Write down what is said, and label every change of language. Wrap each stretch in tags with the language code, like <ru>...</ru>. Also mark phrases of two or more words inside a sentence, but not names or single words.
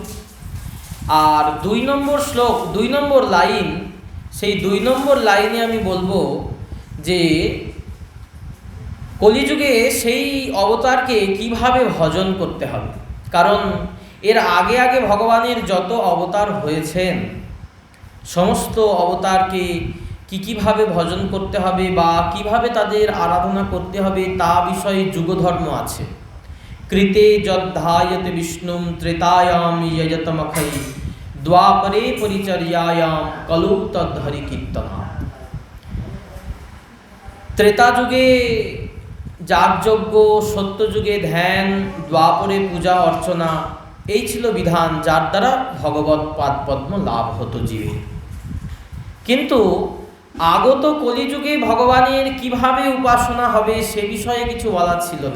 <bn>আর 2 নম্বর শ্লোক, 2 নম্বর লাইন, সেই 2 নম্বর লাইনে আমি বলবো যে কলিযুগে সেই অবতারকে কিভাবে ভজন করতে হবে। কারণ এর আগে আগে ভগবানের যত অবতার হয়েছেন সমস্ত অবতারকে কিভাবে ভজন করতে হবে বা কিভাবে তাদের আরাধনা করতে হবে তা বিষয়ে যুগধর্ম আছে।</bn> <sa>কৃতে যদ্ধায়তে বিষ্ণুম ত্রেতায়াম যজতমখৈ দ্বাপরে পরিচর্যায়াম কলৌ তদ্ধরি কীর্তনা।</sa> <bn>ত্রেতা যুগে যাগযজ্ঞ, সত্যযুগে ধ্যান, দ্বাপরে পূজা অর্চনা, এই ছিল বিধান যার দ্বারা ভগবৎ পাদপদ্ম লাভ হতো জীবের। কিন্তু আগত কলিযুগে ভগবানের কিভাবে উপাসনা হবে সে বিষয়ে কিছু বলা ছিল না।</bn>